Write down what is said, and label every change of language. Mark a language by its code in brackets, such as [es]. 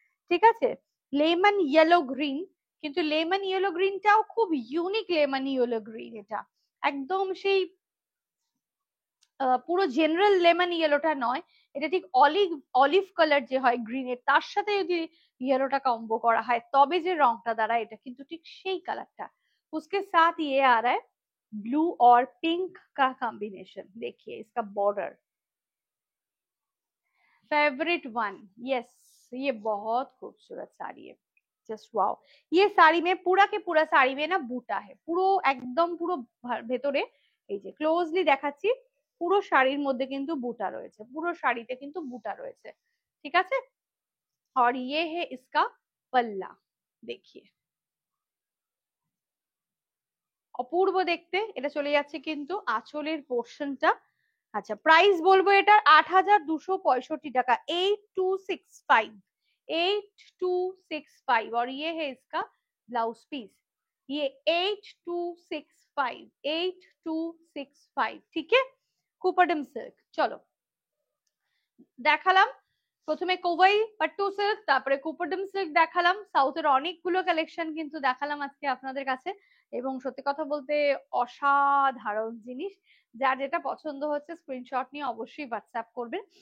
[bn] ঠিক আছে, lemon yellow green, কিন্তু লেমন ইয়েলো গ্রিনটাও খুব ইউনিক লেমন ইয়েলো গ্রিন, এটা একদম সেই পুরো জেনারেল লেমন ইয়েলোটা নয়, এটা ঠিক অলিভ অলিভ কালার যে হয় গ্রিনের, তার সাথে যদি ইয়েলোটা কম্বো করা হয় তবে যে রংটা দাঁড়ায়, এটা কিন্তু ঠিক সেই কালারটা। [hi] उसके साथ ये आ रहा है ब्लू और पिंक का कॉम्बिनेशन। देखिए इसका बॉर्डर, फेवरेट वन, यस, ये बहुत खूबसूरत साड़ी है, जस्ट वाओ। ये साड़ी में पूरा के पूरा साड़ी में ना [bn] বুটা है, পুরো একদম পুরো ভেতরে, এই যে ক্লোজলি দেখাচ্ছি, পুরো শাড়ির মধ্যে কিন্তু বুটা রয়েছে, পুরো শাড়িতে কিন্তু বুটা রয়েছে। ঠিক আছে, [hi] और ये है इसका पल्ला, देखिए [bn] অপূর্ব দেখতে। এটা চলে যাচ্ছে কিন্তু আঁচলের পোর্শনটা। আচ্ছা প্রাইস বলবো এটার 8265 টাকা, 8265, 8265। [hi] और ये है इसका ब्लाउज पीस, ये 8265, 8265। ठीक है, [bn] কুপারডাম সিল্ক। চলো দেখালাম প্রথমে কোভাই পাট্টু সিল্ক, তারপরে কুপারডাম সিল্ক দেখালাম, সাউথের অনেকগুলো কালেকশন কিন্তু দেখালাম আজকে আপনাদের কাছে, এবং সত্যি কথা বলতে অসাধারণ জিনিস। যার যেটা পছন্দ হচ্ছে স্ক্রিনশট নিয়ে অবশ্যই হোয়াটসঅ্যাপ করবেন।